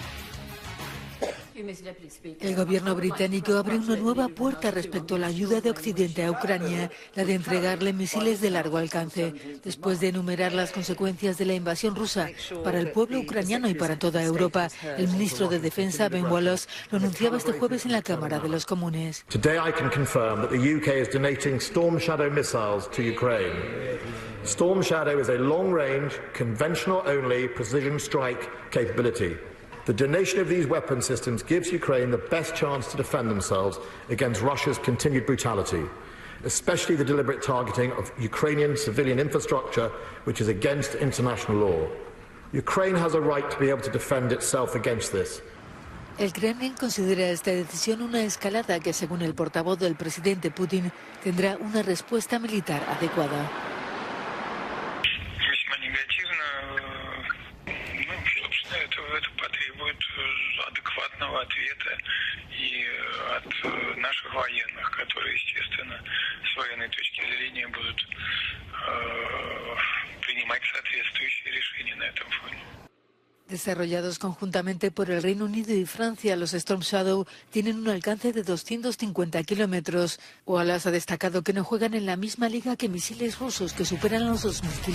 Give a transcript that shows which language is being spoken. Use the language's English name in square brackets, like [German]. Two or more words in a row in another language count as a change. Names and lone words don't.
[Spanish] El gobierno británico abre una nueva puerta respecto a la ayuda de Occidente a Ucrania, la de entregarle misiles de largo alcance, después de enumerar las consecuencias de la invasión rusa para el pueblo ucraniano y para toda Europa. El ministro de Defensa, Ben Wallace, lo anunciaba este jueves en la Cámara de los Comunes. [English] Today I can confirm that the UK is donating Storm Shadow missiles to Ukraine. Storm Shadow is a long-range, conventional-only precision strike capability. The donation of these weapon systems gives Ukraine the best chance to defend themselves against Russia's continued brutality, especially the deliberate targeting of Ukrainian civilian infrastructure, which is against international law. Ukraine has a right to be able to defend itself against this. [Spanish] El Kremlin considera esta decisión una escalada que, según el portavoz del presidente Putin, tendrá una respuesta militar adecuada. [Russian] Ответа и от наших военных, которые, естественно, с военной точки зрения будут принимать соответствующие решения на этом фоне. [Spanish] Desarrollados conjuntamente por el Reino Unido y Francia, los Storm Shadow tienen un alcance de 250 kilómetros. Wallace ha destacado que no juegan en la misma liga que misiles rusos que superan los 2.000 kilómetros.